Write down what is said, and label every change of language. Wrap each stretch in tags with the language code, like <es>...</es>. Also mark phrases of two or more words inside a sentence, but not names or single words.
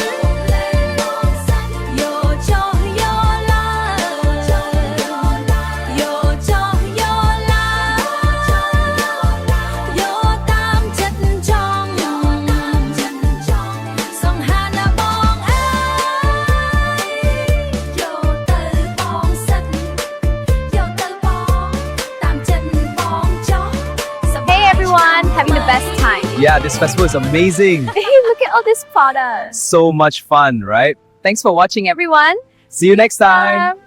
<km>យកចុះយកឡើយយកចុះយកឡើយយកតាមចិត្តចង់សង្ហាណាបងអើយយកទៅបងសិតយកទៅបងតាមចិត្តបងចង់សប្បាយ</km> <en>Hey everyone, having the best time. Yeah, this festival is amazing. Hey, look at all these products. So much fun, right? Thanks for watching everyone. See you next time.</en>